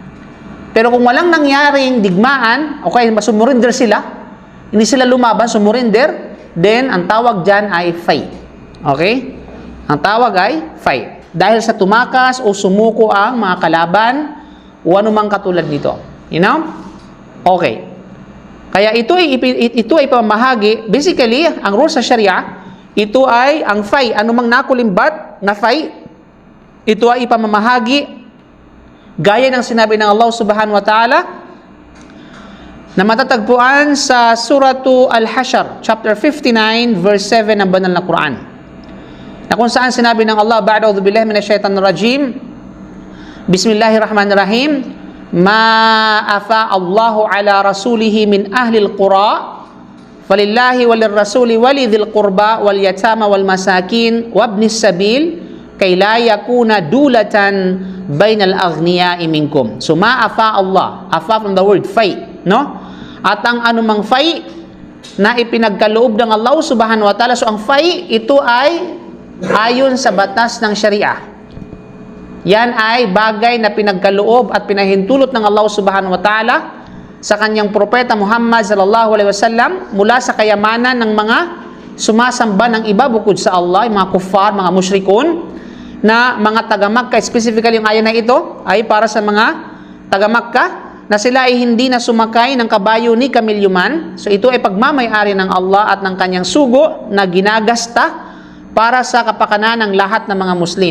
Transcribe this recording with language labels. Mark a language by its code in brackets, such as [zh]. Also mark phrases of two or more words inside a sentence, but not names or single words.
[tl] Pero kung walang nangyaring digmaan, okay, sumurinder sila, hindi sila lumaban, sumurinder, then ang tawag dyan ay fai. Okay? Ang tawag ay fai. Dahil sa tumakas o sumuko ang mga kalaban o anumang katulad nito. [en] You know? [tl] Okay. Kaya ito ay pamahagi, basically, ang rules sa Sharia, ito ay ang fai, anumang nakulimbat na fai, ito ay ipamamahagi gaya ng sinabi ng Allah [ar] سبحانه وتعالى [tl] na matatagpuan sa Suratu Al-Hashr, [en] chapter 59, verse 7 [tl] ng banal na Quran. Na kung saan sinabi ng Allah, [ar] بعد أعوذ بالله من الشيطان الرجيم، بسم الله الرحمن الرحيم, ما أفاء الله على رسوله من أهل القرى فلله وللرسول ولذي القربى واليتامى والمساكين وابن السبيل كي لا يكون دولة بين الأغنياء منكم. [en] So [ar] ما أفاء الله, [en] afa from the word fai, no? [tl] At ang anumang fai na ipinagkaloob ng Allah [ar] سبحانه وتعالى, [tl] so ang fai ito ay ayon sa batas ng Sharia. Yan ay bagay na pinagkaloob at pinahintulot ng Allah [ar] سبحانه وتعالى [tl] sa kanyang propeta Muhammad [ar] صلى الله عليه وسلم [tl] mula sa kayamanan ng mga sumasamba ng iba bukod sa Allah, yung mga kuffar, mga musyrikon, na mga taga-Makkah. Specifically yung ayan na ito ay para sa mga taga-Makkah na sila ay hindi na sumakay ng kabayo ni kamilyuman. So ito ay pagmamay-ari ng Allah at ng kanyang sugo na ginagasta para sa kapakanan ng lahat ng mga Muslim.